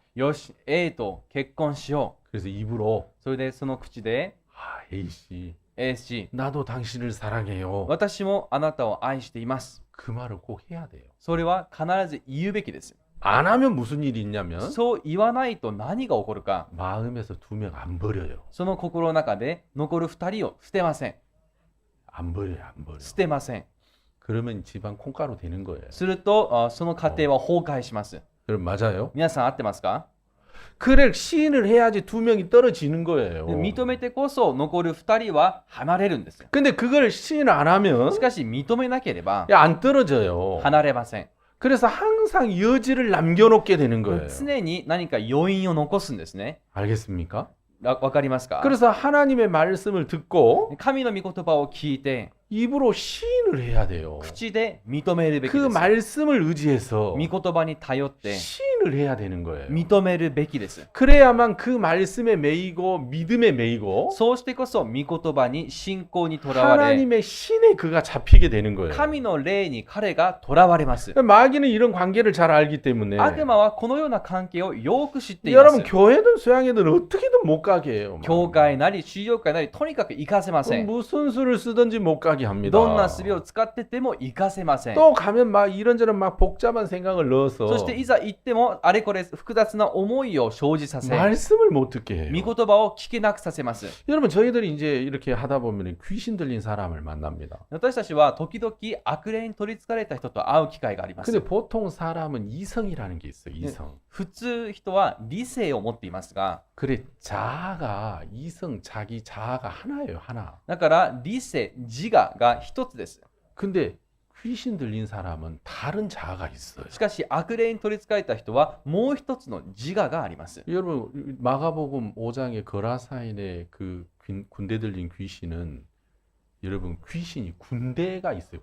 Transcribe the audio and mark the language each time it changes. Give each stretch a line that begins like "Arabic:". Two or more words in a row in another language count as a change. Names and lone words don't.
Japanese: よし、A と結婚しよ
Korean: 그래서 입으로
Japanese: う。それでその口で、
Korean: A 씨
Japanese: A 氏、
Korean: 나도 당신을 사랑해요.
Japanese: 私もあなたを愛しています。
Korean: 그 말을 꼭 해야 돼요.
Japanese: それは必ず言うべきです。
Korean: 안 하면 무슨 일이 있냐면
Japanese: そう言わないと何が起こるか。
Korean: 마음에서 2명 안 버려요.
Japanese: その心の中で残る2人を捨てません。
Korean: 안 버려요. 안 버려.
Japanese: 捨てません。
Korean: 그러면 집안 콩가루 되는 거예요.
Japanese: するとその家庭は崩壊します。
Korean: 여러분 맞아요?
Japanese: 皆さん合ってますか？
Korean: 그래 시인을 해야지 2명이 떨어지는 거예요.
Japanese: 認めてこそ残る2人は離れるんですよ。
Korean: 근데 그걸 시인 안 하면
Japanese: しかし認めなければ
Korean: 안 떨어져요.
Japanese: 離れません。
Korean: 그래서 항상 여지를 남겨놓게 되는 거예요.
Japanese: 常に何か余韻を残すんですね。
Korean: 알겠습니까?
Japanese: わかりますか？
Korean: 그래서 하나님의 말씀을 듣고
Japanese: 神の御言葉を聞いて
Korean: 입으로 시인을 해야 돼요.
Japanese: 口で認めるべき
Korean: 그
Japanese: です。
Korean: 말씀을 의지해서
Japanese: 御言葉に頼って
Korean: 시인을 해야 되는 거예요.
Japanese: 認めるべきです。
Korean: 그래야만 그 말씀에 매이고 믿음에 매이고
Japanese: そうしてこそ御言葉に信仰にとらわれ、
Korean: 하나님의 신에 그가 잡히게 되는 거예요.
Japanese: 神の霊に彼がとらわれます。
Korean: 마귀는 이런 관계를 잘 알기 때문에
Japanese: 悪魔はこのような関係をよく知っていま
Korean: 여러분
Japanese: す。
Korean: 교회든 소양회든 어떻게든 못 가게 해요.
Japanese: 教会なり修行会なりとにかく行かせません。
Korean: 무슨 수를 쓰든지 못 가게 합니다.
Japanese: どんな術を使ってても行かせません。
Korean: 또 가면 막 이런저런 막 복잡한 생각을 넣어서
Japanese: そしていざ行ってもあれこれ複雑な思いを生じさせ、
Korean: 말씀을 못 듣게 해요.
Japanese: 御言葉を聞けなくさせます。
Korean: 여러분 저희들이 이제 이렇게 하다 보면 귀신 들린 사람을 만납니다.
Japanese: 私たちは時々悪霊に取り憑かれた人と会う機会があります。
Korean: 근데 보통 사람은 이성이라는 게 있어요. 이성.
Japanese: 普通人は理性を持っていますが、
Korean: 그래 자아가 이성 자기 자아가 하나예요. 하나.
Japanese: だから理性自我が一つです。
Korean: 근데 귀신 들린 사람은 다른 자아가 있어요.
Japanese: しかし悪霊に取り憑かれた人はもう一つの自我があります。
Korean: 여러분 마가복음 5장의 거라사인의 그 군대 들린 귀신은 여러분 귀신이 군대가 있어요.